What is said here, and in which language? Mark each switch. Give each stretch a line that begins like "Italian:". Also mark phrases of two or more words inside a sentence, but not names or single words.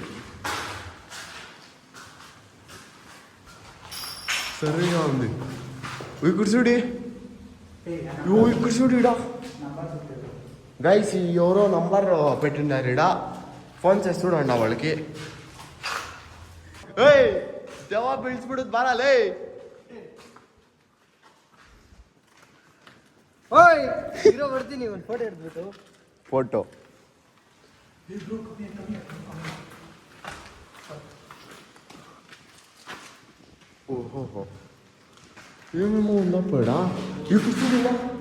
Telugu: సరిగా ఉంది ఇక్కడ చూడి ఇక్కడ చూడు ఇడా గైస్ ఎవరో నంబర్ పెట్టినారు ఇడా ఫోన్ చేసి చూడండి వాళ్ళకి
Kannada: ಏಯ್ ದೇವ ಬೀಳ್ಸ್ಬಿಡುದು ಬಾರಲೇ ಓಯ್ ಹೀರೋ ಬರ್ತೀನಿ ಒಂದು ಫೋಟೋ ಹಿಡಿದ್ಬಿಟ್ಟು
Telugu: ಫೋಟೋ ఓహో ఏమేమో ఉన్నప్పుడా ఇప్పుడు చూడగా